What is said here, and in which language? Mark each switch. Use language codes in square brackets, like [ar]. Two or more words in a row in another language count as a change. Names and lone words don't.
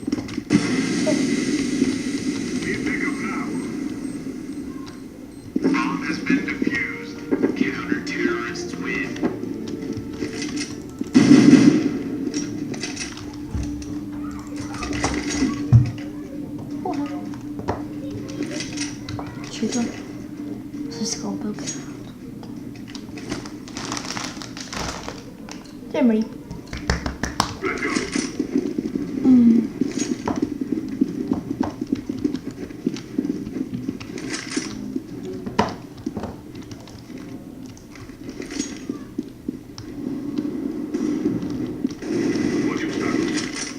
[en] Need backup now. Bomb has been defused. Counter-terrorists win. [cs] Čili to? Jsem si koupil granát. Dobrý. [en] Let's go. What's your status?